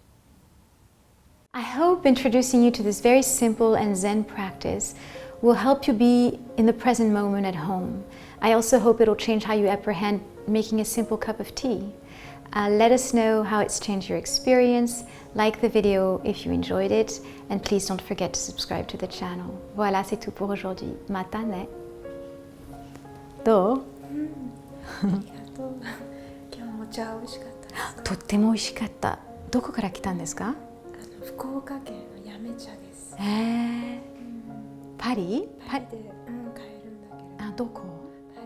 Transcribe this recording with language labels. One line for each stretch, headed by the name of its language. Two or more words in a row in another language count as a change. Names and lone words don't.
English: I hope introducing you to this very simple and Zen practice will help you be in the present moment at home. I also hope it'll change how you apprehend making a simple cup of tea. Let us know how it's changed your experience. Like the video if you enjoyed it, and please don't forget to subscribe to the channel.
French: Voilà, c'est tout pour aujourd'hui.
Japanese: またね. Do? ありがとう。今日もお茶美味しかったです。とっても美味しかった。どこから来たんですか？福岡県の八女茶です。パリ？パリで、買えるんだけれど。